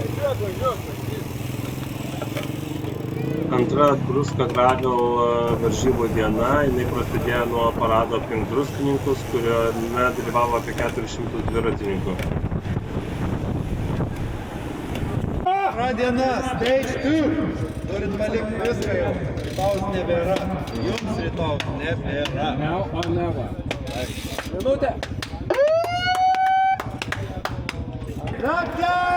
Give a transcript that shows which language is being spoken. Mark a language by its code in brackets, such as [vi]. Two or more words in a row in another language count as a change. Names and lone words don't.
[lt] Antra Druska Gravel varžybų diena, jinai prasidėjo nuo parado aplink druskininkus, kuriame dalyvavo apie 400 dviratininkų. Antra diena, stage 2. Turit palikti viską jau. Rytaus nebėra. Jums rytaus nebėra. [en] Now or never. [lt] Minutė. Rakė!